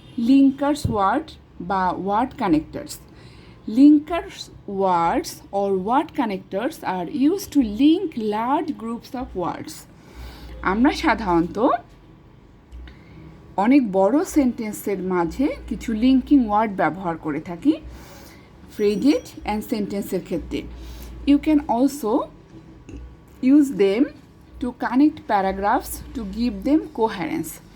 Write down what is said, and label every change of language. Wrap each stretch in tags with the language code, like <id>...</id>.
<en>Linkers word বা word connectors. Linkers words or word connectors are used to link large groups of words.</en> <bn>আমরা সাধারণত অনেক বড় সেন্টেন্সের মাঝে কিছু লিঙ্কিং ওয়ার্ড ব্যবহার করে থাকি ফ্রেজেস অ্যান্ড সেন্টেন্সের ক্ষেত্রে।</bn> <en>You can also use them to connect paragraphs to give them coherence.</en>